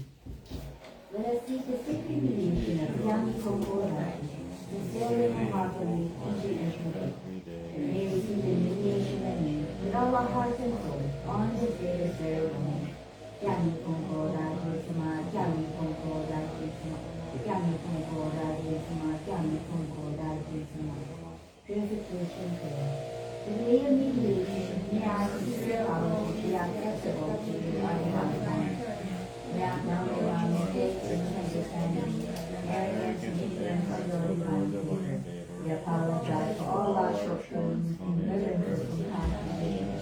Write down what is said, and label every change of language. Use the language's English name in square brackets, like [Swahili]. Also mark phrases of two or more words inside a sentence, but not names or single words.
[English] Let us seek the sacred mediation of Yami Konko Daijin, sincerely and heartily, each and every day. May we seek the mediation of you with all our hearts and souls on this day of ceremony. Yami Konko Daijin Sama, Yami Konko Daijin Sama, Yami Konko Daijin Sama, Yami Konko Daijin Sama. Purification prayer. The way of mediation, may our sincere apology be acceptable to you on behalf of mankind. May I acknowledge our mistakes and misunderstandings, arrogance and ignorance of your divine favor. We apologize for all our shortcomings and hindrances from past decisions.